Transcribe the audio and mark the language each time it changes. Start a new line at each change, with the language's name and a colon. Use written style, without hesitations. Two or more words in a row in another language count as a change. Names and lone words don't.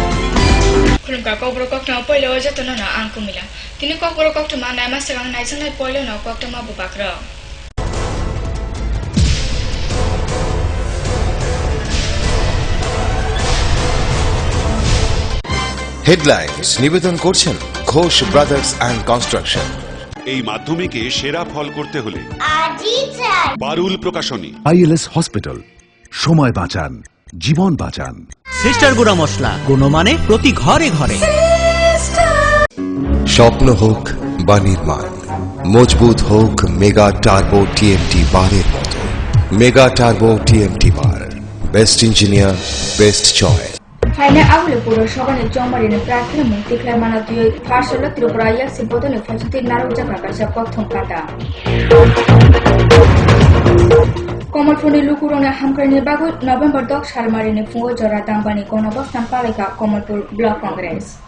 Kok Borok: Kulungka kokbro kokta poilo jatona na angkumila. Tini kokbro kokta ma naima segang naisang nai poilo na kokta ma bubakra.
Bangla: Headlines নিবেদন করছেন ঘোষ ব্রাদার্স অ্যান্ড কনস্ট্রাকশন। এই মাধ্যমিকে সেরা ফল করতে হলে বারুল প্রকাশনী। ILS হসপিটাল, সময় বাঁচান, জীবন বাঁচান। সিস্টার গুঁড়া মশলা, গুণমানে প্রতি ঘরে ঘরে। স্বপ্ন হোক বা নির্মাণ, মজবুত হোক মেগা টার্বো টিএমটি বারের মতো। মেগা টার্বো টিএমটি বার,
English: best engineer, best choice.
Kok Borok: Haina awle puro shogane jomari ne prathna mukti khlai mana tuye pharsala Tripura yak sibodo ne phajti naru jaka kaisa kothom kata. Komalpuri lukurone hamkrani bagu November 10 salmari ne fungo jora dambani konobostan palika Komalpur Block Congress.